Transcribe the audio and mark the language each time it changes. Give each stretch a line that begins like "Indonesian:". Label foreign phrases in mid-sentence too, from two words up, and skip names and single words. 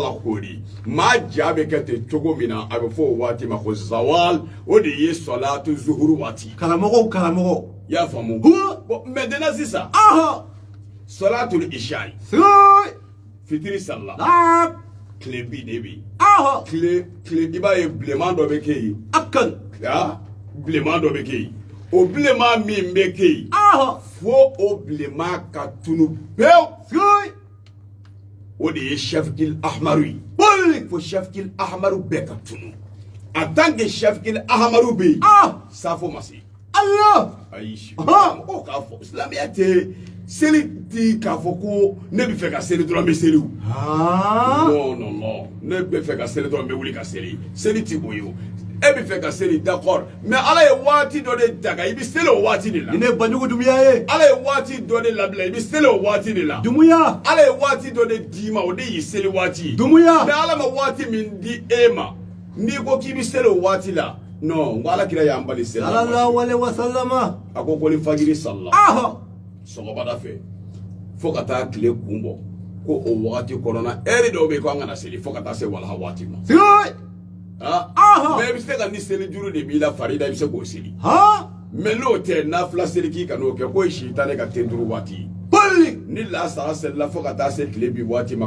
Bambara: la koori maa ja bɛ kɛ ten cogo min na a bɛ fɔ o waati ma ko zawal o de ye salatu zuhuru waati karamɔgɔ i y'a faamu
French: bon maintenant
Bambara: sisan
Arabic: صلاة العشاء
Bambara: fitiri salila tile bi de bɛ yen tile i b'a ye bilenman dɔ bɛ kɛ yen bilenman dɔ bɛ kɛ yen o bilenman min bɛ kɛ yen fo o bilenman ka tunu pewu o de ye
Arabic: الشفق الأحمر
Bambara: ye fo
Arabic: الشفق الأحمر
Bambara: bɛɛ ka tunu
French: en tant que
Arabic: الشفق الأحمر
Bambara: bɛ yen safo ma se ayi mɔgɔw k'a fɔ silamɛya tɛ seli ti k'a fɔ ko ne bɛ fɛ ka seli dɔrɔn n bɛ seli o non ne bɛ fɛ ka seli dɔrɔn n bɛ wuli ka seli seli ti o ye o e bɛ fɛ ka seli
French: d'accord mais
Bambara: ala ye waati dɔ de daga i bɛ seli o waati de la nin ye Banjugu Dumuya ye ala ye waati dɔ de labila i bɛ seli o waati de la Dumuya ala ye waati dɔ de d'i ma o de y'i seli waati Dumuya mais ala ma waati min di e ma n'i ko k'i bɛ seli o waati la non n ko alakira y'an bali seli
Arabic: صلى الله عليه
Bambara: wasallam a ko ni fajiri salila sɔgɔmada fɛ fo ka taa tile kun bɔ ko o wagati kɔnɔna ɛri dɔw bɛ yen ko an kana seli fo ka taa se walaha waati ma mais i bɛ se ka ni seli juru de b'i la farida i bɛ se k'o seli mais n'o tɛ nafila seli k'i ka n'o kɛ k'o ye sitanɛ ka ten duuru waati ni lasara selila fo ka taa se tile bi waati ma